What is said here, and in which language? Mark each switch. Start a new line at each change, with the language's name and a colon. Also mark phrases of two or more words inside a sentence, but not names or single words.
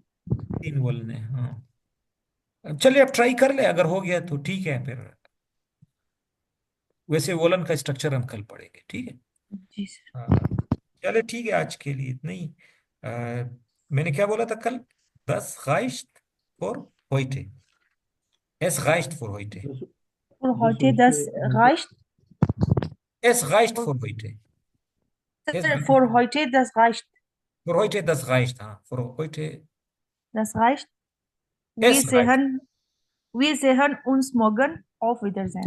Hindi: तीन वोलन है, हाँ। चलिए अब ट्राई कर ले, अगर हो गया तो ठीक है फिर। वैसे वोलन का स्ट्रक्चर हम कल पढ़ेंगे। ठीक है। जी सर। चले ठीक है, आज के लिए इतना ही। मैंने क्या बोला था कल?
German: 10 reicht für heute। Es reicht für heute।
Hindi: और जो heute सोच das के
German: reicht। Es reicht für heute। Es
Hindi: सर
German: reicht for heute das reicht, für heute, das reicht। हाँ, für heute, das reicht। es reicht। Wir sehen uns morgen, auf Wiedersehen।